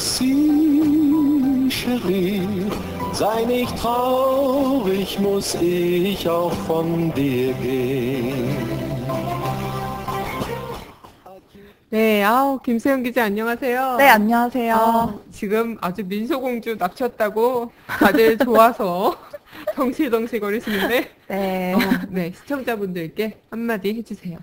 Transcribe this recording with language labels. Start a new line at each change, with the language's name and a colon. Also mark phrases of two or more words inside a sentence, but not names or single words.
German: sie, Cherie, sei nicht traurig, muss ich auch von dir gehen.
Korean: 네, 김세영 기자 안녕하세요. 네, 안녕하세요. 지금 아주 민소공주 납쳤다고 다들 좋아서 덩실덩실 거리시는데, 네. 네, 시청자분들께 한마디 해주세요.